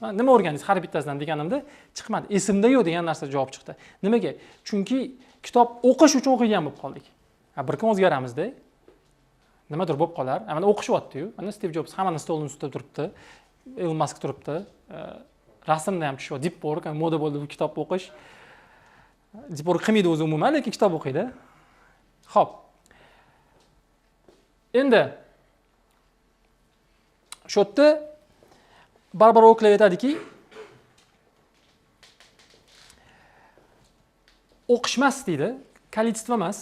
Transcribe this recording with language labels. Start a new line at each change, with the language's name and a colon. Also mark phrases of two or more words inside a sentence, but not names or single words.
Uzbek: Nima o'rgandingiz har bittasidan deganimda chiqmadi. Esimda yo'q degan narsa javob chiqdi. Nimaga? Chunki kitob o'qish uchun o'qigan bo'lib qoldik. Bir kun o'zgaramizda. Nimadir bo'lib qolar. Mana o'qishyapti-yu. Mana Steve Jobs hammani stolning ustida turibdi. Elon Musk turibdi. Rasmda ham tushyapti.
English: Deep work,
Uzbek: moda bo'ldi bu kitob o'qish.
English: Deep work
Uzbek: qilmaydi o'zi umuman, lekin kitob o'qiydi. Xo'p. Endi shu yerda Barbara Oakley aytadiki, o'qishmas deydi, kolичество emas.